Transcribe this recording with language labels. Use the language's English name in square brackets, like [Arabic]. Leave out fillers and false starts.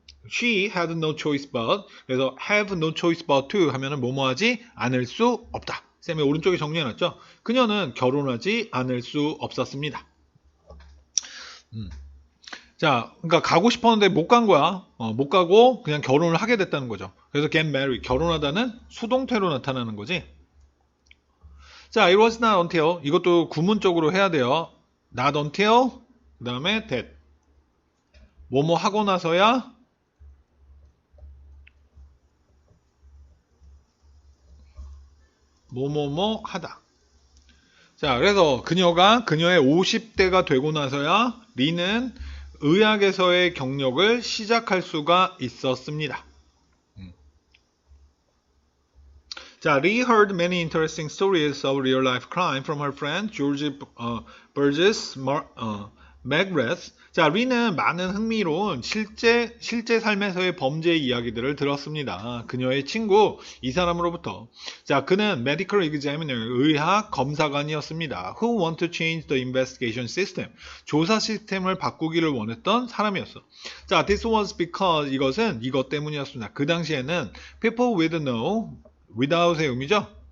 [English] She had no choice but, 그래서 have no choice but to [Korean] 하면은 뭐뭐 하지 않을 수 없다. 쌤이 오른쪽에 정리해놨죠. 그녀는 결혼하지 않을 수 없었습니다. 자, 그러니까 가고 싶었는데 못 간 거야. 못 가고 그냥 결혼을 하게 됐다는 거죠. 그래서 [English] get married, [Korean] 결혼하다는 수동태로 나타나는 거지. 자, [English] it was not until, [Korean] 이것도 구문적으로 해야 돼요. [English] not until, [Korean] 그 다음에 [English] that. [Korean] 뭐뭐 하고 나서야 뭐뭐뭐 하다. 자, 그래서 그녀의 50대가 되고 나서야 리는 의학에서의 경력을 시작할 수가 있었습니다. [English] 자, Lee heard many interesting stories of real-life crime from her friend George Burgess McGrath. [Korean] 자, 리는 많은 흥미로운 실제 삶에서의 범죄 이야기들을 들었습니다. 그녀의 친구 이 사람으로부터. 자, 그는 medical examiner, 의학 검사관이었습니다. [English] Who want to change the investigation system. [Korean] 조사 시스템을 바꾸기를 원했던 사람이었어. 자, [English] this was because, [Korean] 이것 때문이었습니다. 그 당시에는 [English] people with no, [Korean] without의 의미죠.